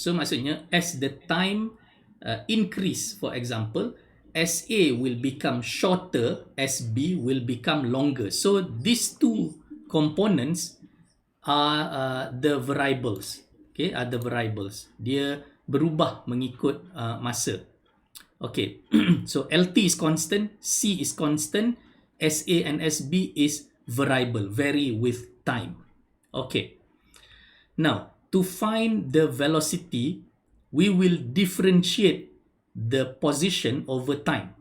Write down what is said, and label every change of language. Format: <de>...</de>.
<en>So</en> <ms>maksudnya</ms> <en>as the time increase, for example, SA will become shorter, SB will become longer. So these two components are the variables. Okay, are the variables.</en> <ms>Dia berubah mengikut masa.</ms> <en>Okay, so LT is constant, C is constant, SA and SB is variable, vary with time. Okay, now to find the velocity, we will differentiate the position over time.</en>